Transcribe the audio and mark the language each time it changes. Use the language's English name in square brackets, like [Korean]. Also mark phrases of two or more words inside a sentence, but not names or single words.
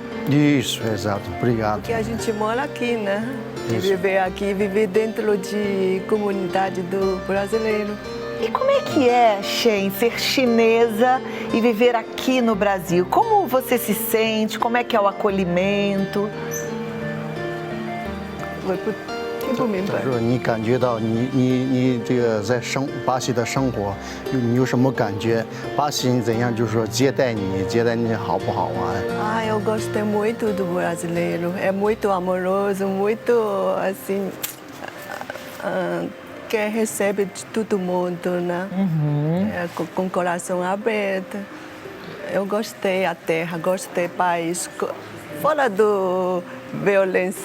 [Portuguese] Isso, exato. Obrigado. Porque a gente mora aqui, né? Isso. Viver aqui, viver dentro de comunidade do brasileiro. E como é que é, Shen, ser chinesa e viver aqui no Brasil? Como você se sente? Como é que é o acolhimento? [Chinese] 不明白。就是你感觉到你这个在巴西的生活，你有什么感觉？巴西人怎样就是说接待你好不好啊？ [Portuguese] Eu gostei muito do brasileiro. É muito amoroso, muito assim, que recebe de todo mundo, né? Com o coração aberto. Eu gostei a terra, gostei do país, fora do violência.